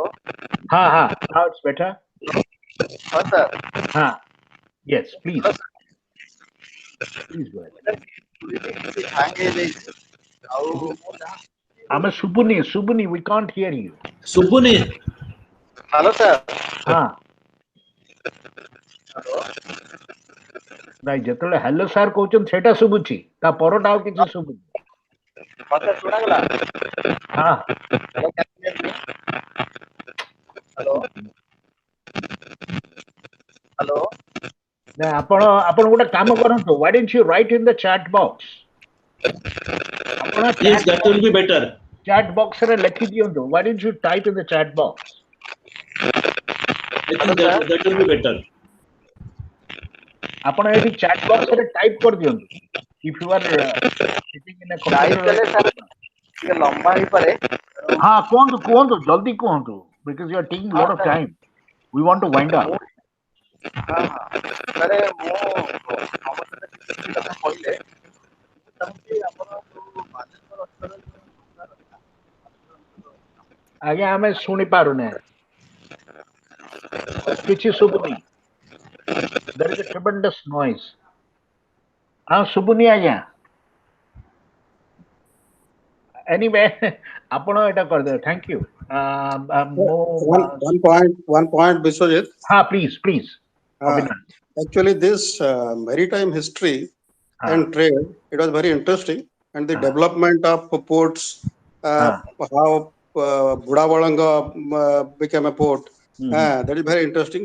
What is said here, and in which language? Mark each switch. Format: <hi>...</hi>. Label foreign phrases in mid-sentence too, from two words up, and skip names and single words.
<en>Now it's better. Yes, please. Please go ahead. Ame Subuni, we can't hear you. Subuni. Hello, sir.</en> <or>हाँ ନାଇଁ ଯେତେବେଳେ ହ୍ୟାଲୋ ସାର୍ କହୁଛନ୍ତି ସେଇଟା ଶୁଭୁଛି ତା ପରଟା ଆଉ କିଛି ଶୁଭୁନି ମତେ ଶୁଣାଗଲା? ହଁ</or> <en>Hello, can you hear me? Hello? Hello?</en> <or>ନା ଆପଣ ଗୋଟେ କାମ କରନ୍ତୁ</or> <en>why don't you write in the chat box</en> <or>ଆପଣ</or> <en>Yes, that will be better. chat box</en> <or>ରେ ଲେଖି ଦିଅନ୍ତୁ</or> <en>why don't you type in the chat box I think that will be better.</en> <or>ଆପଣ ଏଠି</or> <en>chat box</en> <or>ରେ type କରିଦିଅନ୍ତୁ</or> <en>if you are sitting in a Type computer</en> <or>କଲେ sir ଟିକେ ଲମ୍ବା ହେଇପାରେ। ହଁ କୁହନ୍ତୁ ଜଲ୍ଦି କୁହନ୍ତୁ</or> <en>because you are taking a lot of time we want to wind up</en> <or>ହଁ ସାରେ ମୁଁ ଆମ ସହିତ କିଛି କଥା କହିଲେ ଚାହୁଁଛି ଆପଣ ଯୋଉ ବାଲେଶ୍ୱର ଅଞ୍ଚଳରେ ଆଜ୍ଞା ଆମେ ଶୁଣି ପାରୁନେ କିଛି ଶୁଭୁନି</or> <en>there is a tremendous noise</en> <or>ହଁ ଶୁଭୁନି ଆଜ୍ଞା anyway ଆପଣ ଏଟା କରିଦେବେ</or> <en>thank you One point, Biswajit. please Abhinav. Actually, this maritime history and trade, it was very interesting, and the development of ports, how Budavalanga became a port, that is very interesting.</en>